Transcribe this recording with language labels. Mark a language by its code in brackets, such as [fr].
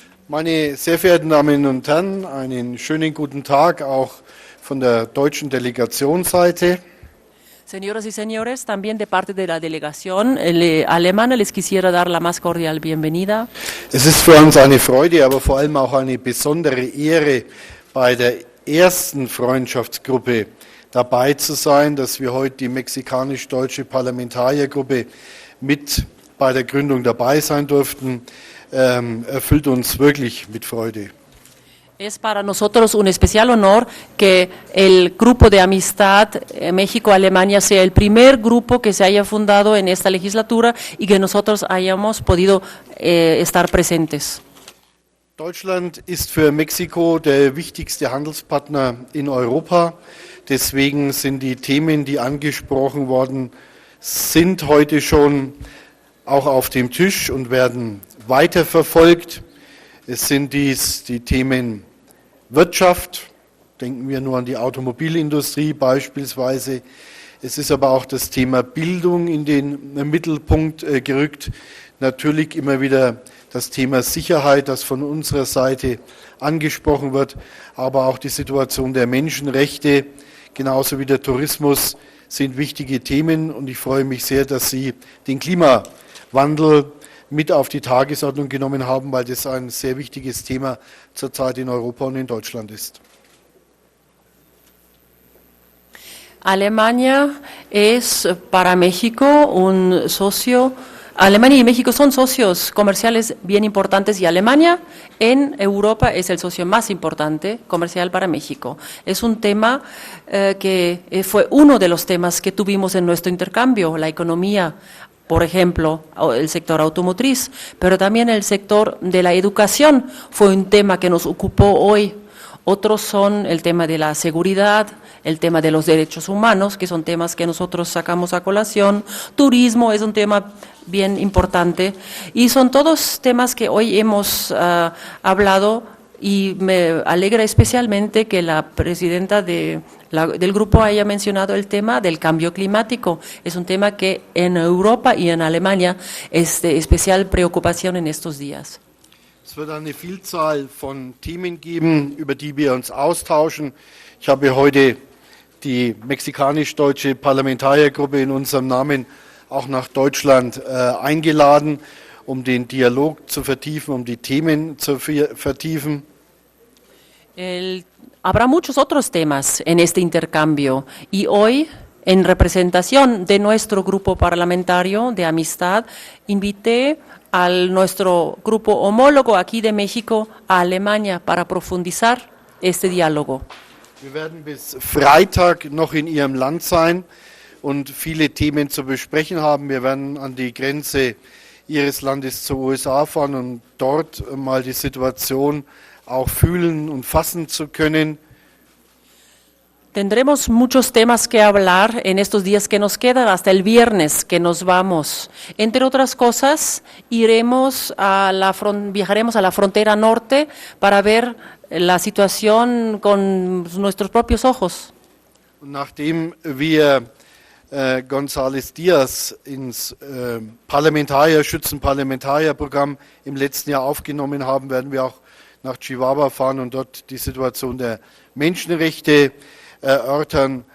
[de] Meine sehr verehrten Damen und Herren, einen schönen guten Tag auch von der deutschen Delegationsseite. [es] Señoras y señores, también de parte de la delegación alemana les quisiera dar la más cordial bienvenida. [de] Es ist für uns eine Freude, aber vor allem auch eine besondere Ehre, bei der ersten Freundschaftsgruppe dabei zu sein, dass wir heute die mexikanisch-deutsche Parlamentariergruppe mit bei der Gründung dabei sein durften, erfüllt uns wirklich mit Freude. [es] Es para nosotros un especial honor que el grupo de amistad México-Alemania sea el primer grupo que se haya fundado en esta legislatura y que nosotros hayamos podido estar presentes. [de] Deutschland ist für Mexiko der wichtigste Handelspartner in Europa. Deswegen sind die Themen, die angesprochen worden sind, heute schon auch auf dem Tisch und werden weiterverfolgt. Es sind dies die Themen Wirtschaft, denken wir nur an die Automobilindustrie beispielsweise. Es ist aber auch das Thema Bildung in den Mittelpunkt gerückt. Natürlich immer wieder das Thema Sicherheit, das von unserer Seite angesprochen wird, aber auch die Situation der Menschenrechte, genauso wie der Tourismus, sind wichtige Themen. Und ich freue mich sehr, dass Sie den Klimawandel mit auf die Tagesordnung genommen haben, weil das ein sehr wichtiges Thema zurzeit in Europa und in Deutschland ist. [es] Alemania es para México un socio. Alemania y México son socios comerciales bien importantes y Alemania en Europa es el socio más importante comercial para México. Es un tema que fue uno de los temas que tuvimos en nuestro intercambio, la economía, por ejemplo, el sector automotriz, pero también el sector de la educación fue un tema que nos ocupó hoy. Otros son el tema de la seguridad, el tema de los derechos humanos, que son temas que nosotros sacamos a colación. Turismo es un tema bien importante y son todos temas que hoy hemos hablado y me alegra especialmente que la presidenta del grupo haya mencionado el tema del cambio climático. Es un tema que en Europa y en Alemania es de especial preocupación en estos días. [de] Es wird eine Vielzahl von Themen geben, über die wir uns austauschen. Ich habe heute die mexikanisch-deutsche Parlamentariergruppe in unserem Namen auch nach Deutschland eingeladen, um den Dialog zu vertiefen, um die Themen zu vertiefen. [es] Habrá muchos otros temas en este intercambio y hoy, en representación de nuestro grupo parlamentario de amistad, invité a nuestro grupo homólogo aquí de México a Alemania para profundizar este diálogo. [de] Wir werden bis Freitag noch in Ihrem Land sein und viele Themen zu besprechen haben. Wir werden an die Grenze Ihres Landes zur USA fahren und dort mal die Situation auch fühlen und fassen zu können. [es] Tendremos muchos temas que hablar en estos días que nos quedan, hasta el viernes que nos vamos. Entre otras cosas, viajaremos a la frontera norte para ver la situación con nuestros propios ojos. [de] Und nachdem wir González Díaz ins Schützenparlamentarierprogramm im letzten Jahr aufgenommen haben, werden wir auch nach Chihuahua fahren und dort die Situation der Menschenrechte erörtern.